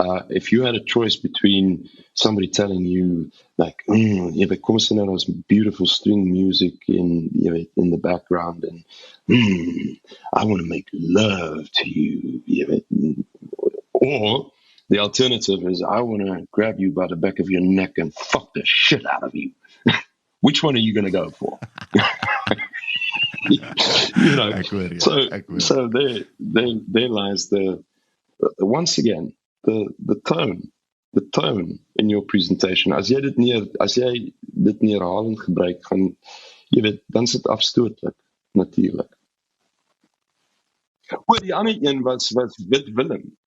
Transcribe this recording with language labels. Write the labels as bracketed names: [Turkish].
[English] if you had a choice between somebody telling you, like, [Afrikaans] jy weet, kom ons sê nou, [English] daar's beautiful string music in the background, and I want to make love to you, [Afrikaans] jy weet, [English] or the alternative is, I want to grab you by the back of your neck and fuck the shit out of you. Which one are you going to go for? You know, so there lies once again, the tone in your presentation. [Afrikaans] As jy dit nie herhalend gebruik, gaan, jy weet, dan is dit afstootlik, natuurlik. Die ander een was Wit Willem.